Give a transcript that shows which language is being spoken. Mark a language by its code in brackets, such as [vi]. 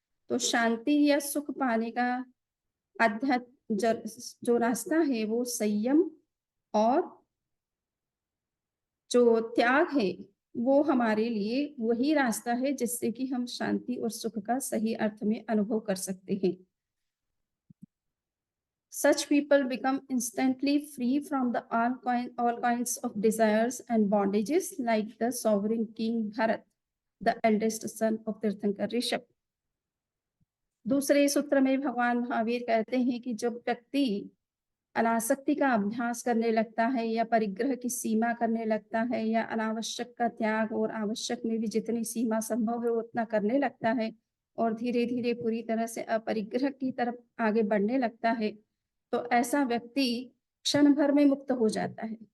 [hi] तो शांति या सुख पाने का आध्यात्म जो रास्ता है वो संयम और जो त्याग है, वो हमारे लिए वही रास्ता है जिससे कि हम शांति और सुख का सही अर्थ में अनुभव कर सकते हैं। [en] Such people become instantly free from the all kinds of desires and bondages like the sovereign king Bharat, the eldest son of Tirthankar Rishabh. [hi] दूसरे सूत्र में भगवान महावीर कहते हैं कि जब व्यक्ति अनासक्ति का अभ्यास करने लगता है या परिग्रह की सीमा करने लगता है या अनावश्यक का त्याग और आवश्यक में भी जितनी सीमा संभव है उतना करने लगता है और धीरे धीरे पूरी तरह से अपरिग्रह की तरफ आगे बढ़ने लगता है, तो ऐसा व्यक्ति क्षण भर में मुक्त हो जाता है।